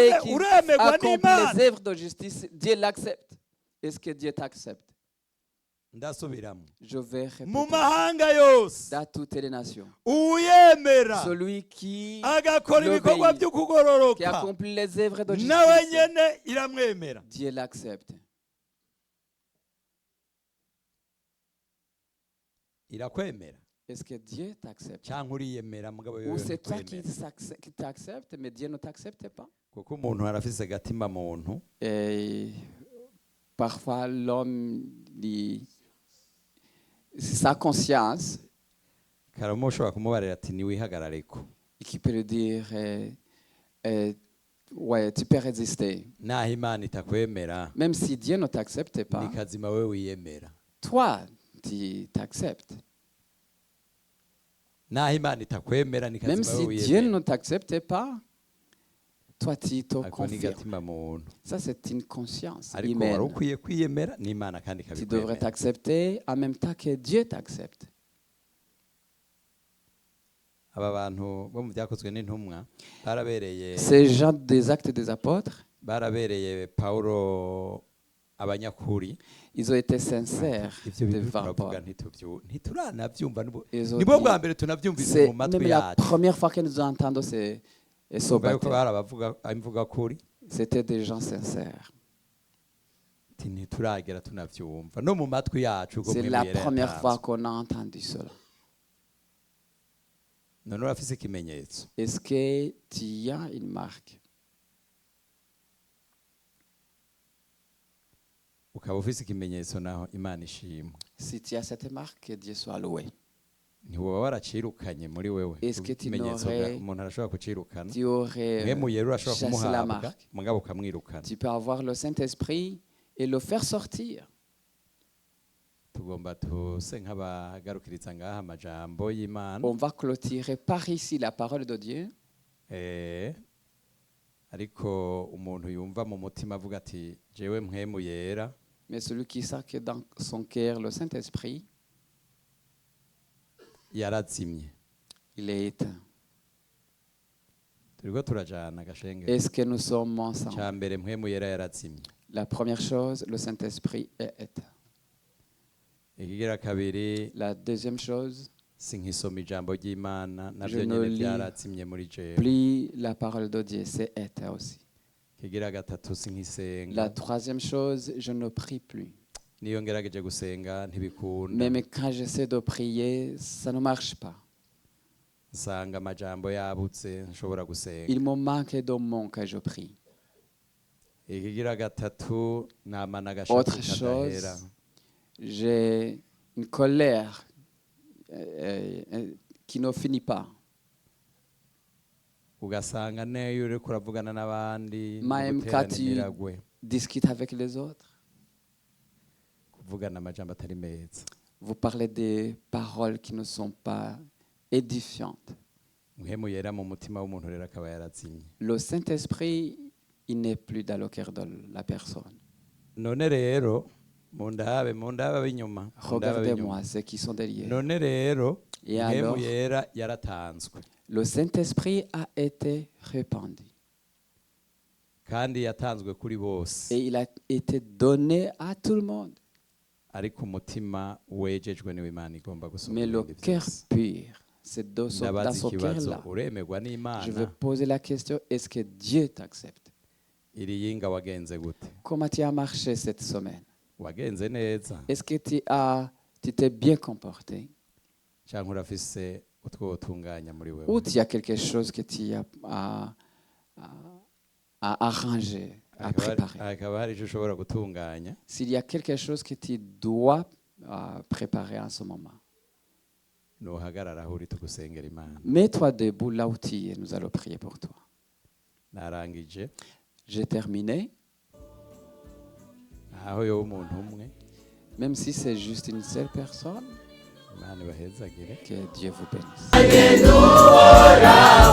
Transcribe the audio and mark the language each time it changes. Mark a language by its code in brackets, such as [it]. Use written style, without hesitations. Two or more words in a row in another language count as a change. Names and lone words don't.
[fr] Dieu, qui [rn] uremegwa [fr] accomplit [rn] n'Imana. [fr] les œuvres de justice, Dieu l'accepte. Est-ce que Dieu t'accepte? [rn] ndasubiramo [fr] Je vais [rn] mu [fr] répéter. [rn] mahanga yose [fr] Dans toutes les nations, [rn] uwemera [fr] celui qui [rn] agakora ibikorwa [fr] qui [rn] by'ukugororoka [fr] accomplit les œuvres de [rn] nawe [fr] justice, [rn] nyene iramwemera [fr] Dieu l'accepte. [rn] irakwemera [fr] Est-ce que Dieu t'accepte? [rn] cyangwa uriyemera mugabo [fr] Ou [rn] wewe [fr] c'est toi qui [rn] ntikwemera. [fr] qui t'accepte, mais Dieu ne t'accepte pas? [rn] kuko umuntu arafise agatima muntu [fr] Et parfois, l'homme, sa conscience, [rn] karamo ushobora kumubarira ati niwihagarareko [fr] qui peut lui dire, ouais, tu peux résister. [rn] naho imana itakwemera [fr] Même si Dieu ne t'accepte pas, [rn] ni kazima wewe wiyemera [fr] toi, tu t'acceptes. [rn] naho imana itakwemera ni [fr] Même [rn] kazima wewe [fr] si Dieu [rn] wiyemera [fr] ne t'accepte pas, toi, tu te [rn] ako ni [fr] confirmes. [rn] gatima muntu [fr] Ça, c'est une conscience [rn] ariko wari [fr] humaine. [rn] ukwiye kwiyemera n'imana kandi [fr] Tu devrais [rn] ikabikwemera [fr] t'accepter en même temps que Dieu t'accepte. [rn] aba bantu bo mu byakozwe n'intumwa barabereye [fr] Ces gens des actes des apôtres, [rn] barabereye Pawulo abanyakuri. [fr] Ils ont été sincères [rn] Ivyo bintu [fr] devant [rn] turavuga [fr] Paul. [rn] ntituranavvyumva [fr] Ils ont [rn] nibwo [fr] dit, [rn] bwa mbere tunavyumvise [fr] c'est [rn] mu matwi [fr] même la [rn] yacu. [fr] première fois que nous entendons ce [rn] Kumva yuko [fr] baptême. [rn] bari abavuga imvuga kuri [fr] C'était des gens sincères. [rn] ntituragera tunavyumva no mu matwi yacu ubwo [fr] C'est [rn] Mpwemu [fr] la [rn] Yera [fr] première [rn] yatanzwe. [fr] fois qu'on a entendu cela. [rn] none urafise ikimenyetso. [fr] Est-ce que tu as une marque? [rn] Ukaba ufise ikimenyetso naho Imana ishimwe. [fr] Si tu as cette marque, que Dieu soit loué. [rn] Ntiwoba waracirukanye muri wewe. [fr] Est-ce que tu [rn] Ikimenyetso [fr] n'aurais- [rn] umuntu arashobora kucirukana. [fr] Tu aurais [rn] Mpwemu Yera urashobora [fr] chassé la [rn] kumuhabwa [fr] marque. [rn] mugabo ukamwirukana. [fr] Tu peux avoir le Saint-Esprit et le faire sortir. [rn] Tugomba tuse nk'abagarukiriza ngaha amajambo y'Imana. [fr] On va clôturer par ici la parole de Dieu. [rn] Ariko umuntu yumva mu mutima avuga ati jewe Mpwemu Yera [fr] Mais celui qui sait que dans son cœur, le Saint-Esprit, [rn] yarazimye. [fr] il est éteint. [rn] Turiko turajana gashenge. [fr] Est-ce que nous sommes ensemble? [rn] Ca mbere Mpwemu Yera yarazimye. [fr] La première chose, le Saint-Esprit est éteint. [rn] Ikigira kabiri [fr] La deuxième chose, [rn] sinkisoma ijambo ry'Imana [fr] Je [rn] navyo [fr] ne [rn] nyene [fr] lis [rn] vyarazimye muri jewe. [fr] plus la parole de Dieu, c'est éteint aussi. [rn] Ikigira gatatu sinkisenga. [fr] La troisième chose, je ne prie plus. [rn] Niyo ngerageje gusenga ntibikunda. [fr] Même quand j'essaie de prier, ça ne marche pas. [rn] Nsanga amajambo yabutse nshobora gusenga. [fr] Il me manque de mots que je prie. [rn] Ikigira gatatu namana [fr] Autre [rn] agashavu [fr] chose, [rn] kadahera. [fr] j'ai une colère qui ne finit pas. [rn] Ugasanga neyo uriko uravugana n'abandi [fr] Même quand tu [rn] imiragwe [fr] discutes avec les autres, [rn] kuvugana amajambo atari meza. [fr] vous parlez des paroles qui ne sont pas édifiantes. [rn] Mpwemu Yera mu mutima w'umuntu rero akaba yarazimye. [fr] Le Saint-Esprit, il n'est plus dans le cœur de la personne. [rn] None rero mundabe b'inyuma. [fr] Regardez-moi ceux qui sont derrière. [rn] None rero [fr] Et alors, [rn] Mpwemu Yera yaratanzwe [fr] le Saint-Esprit a été répandu. [rn] kandi yatanzwe kuri bose. [fr] Et il a été donné à tout le monde. [rn] Ariko umutima wejejwe niwe Imana igomba [fr] Mais le [rn] gusubira [fr] cœur pur, c'est dans [rn] ndabaza [fr] son [rn] ikibazo [fr] cœur-là. [rn] uremegwa [fr] Je vais [rn] n'Imana. [fr] poser la question, est-ce que Dieu t'accepte? [rn] Iri yinga wagenze gute? [fr] Comment tu as marché cette semaine? [rn] Wagenze neza [fr] Est-ce que tu t'es bien comporté? [rn] cyangwa urafise utwo utunganya muri wewe? [fr] Ou tu as quelque chose que tu as à arranger, à préparer? [rn] Hakaba hari icyo ushobora gutunganya. [fr] S'il y a quelque chose que tu dois préparer en ce moment, [rn] Nuhagarara aho uri tugusengera Imana. [fr] mets-toi debout là où tu es, nous allons prier pour toi. [rn] Narangije [fr] J'ai terminé, [rn] aho yoba umuntu umwe. [fr] même si c'est juste une seule personne, [rn] Imana ibahezagire. [fr] que Dieu vous bénisse.